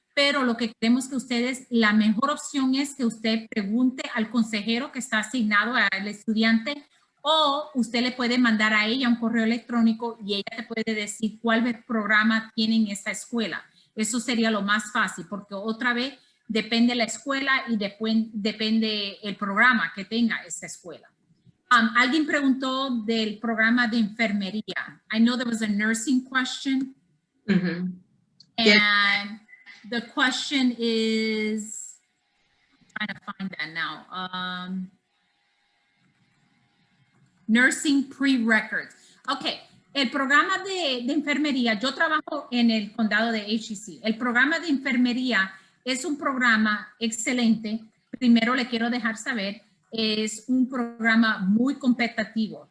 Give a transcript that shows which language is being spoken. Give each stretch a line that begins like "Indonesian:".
Spanish: Pero lo que queremos que ustedes, la mejor opción es que usted pregunte al consejero que está asignado al estudiante, o usted le puede mandar a ella un correo electrónico y ella te puede decir cuál programa tiene en esa escuela. Eso sería lo más fácil, porque otra vez depende la escuela y después depende el programa que tenga esa escuela. Alguien preguntó del programa de enfermería.
English: I know there was a nursing question. Mm-hmm. And the question is, I'm trying to find that now. Nursing prerequisites.
Spanish: Okay, el programa de enfermería, yo trabajo en el condado de HEC. El programa de enfermería es un programa excelente. Primero le quiero dejar saber, es un programa muy competitivo.